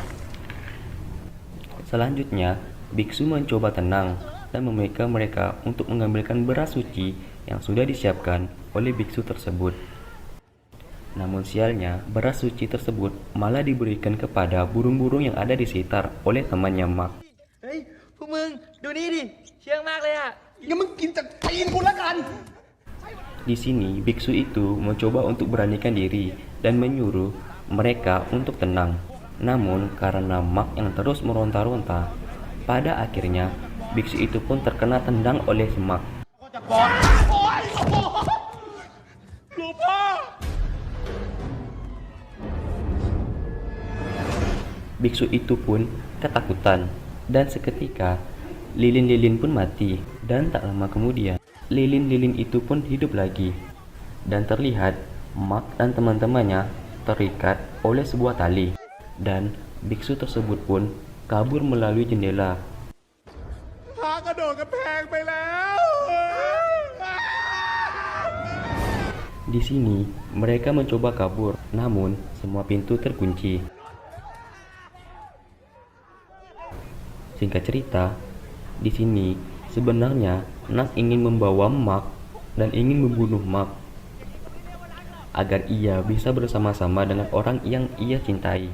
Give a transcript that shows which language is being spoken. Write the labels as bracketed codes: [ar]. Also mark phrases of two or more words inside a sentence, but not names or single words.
[id] Selanjutnya, biksu mencoba tenang dan meminta mereka untuk mengambilkan beras suci yang sudah disiapkan oleh biksu tersebut. Namun sialnya, beras suci tersebut malah diberikan kepada burung-burung yang ada di sekitar oleh temannya Mark. [th] เฮ้ย พวกมึง ดูนี่ดิ เชื่องมากเลยอะ งั้นมึงกินจากตีนกูละกัน [id] Di sini, biksu itu mencoba untuk beranikan diri dan menyuruh mereka untuk tenang. Namun, karena Mark yang terus meronta-ronta, pada akhirnya biksu itu pun terkena tendang oleh Mark. [th] ก็จะกอดโอ๊ยโอ้โหหลวงพ่อ [id] Biksu itu pun ketakutan dan seketika lilin-lilin pun mati, dan tak lama kemudian lilin-lilin itu pun hidup lagi dan terlihat Mark dan teman-temannya terikat oleh sebuah tali, dan biksu tersebut pun kabur melalui jendela. [th] พากระโดดกระแพงไปแล้ว [id] Di sini mereka mencoba kabur, namun semua pintu terkunci. Singkat cerita, di sini sebenarnya Nak ingin membawa Mark dan ingin membunuh Mark agar ia bisa bersama-sama dengan orang yang ia cintai.